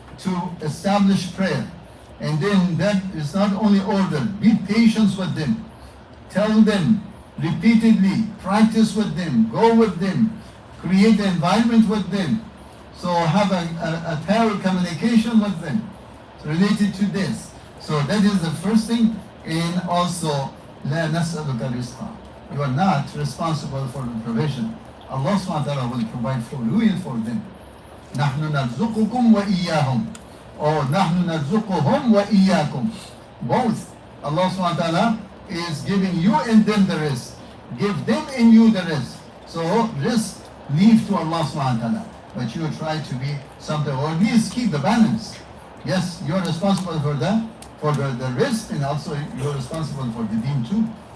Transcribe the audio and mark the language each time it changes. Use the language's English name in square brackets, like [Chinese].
[English] to establish prayer. And then that is not only order, be patient with them. Tell them repeatedly, practice with them, go with them, create an environment with them. So have a parallel communication with them related to this. So that is the first thing. And also, [Arabic] لا نسألك رزقا. [English] You are not responsible for the provision. Allah subhanahu wa ta'ala will provide for you and for them. [Arabic] نحن نرزقكم وإياهم. Or نحن نرزقهم وإياكم. [English] Both. Allah subhanahu wa ta'ala is giving you and them the risk. Give them and you the risk. So risk leave to Allah subhanahu wa ta'ala. But you try to be something, or at least keep the balance. Yes, you're responsible for the risk, and also you're responsible for the deen too.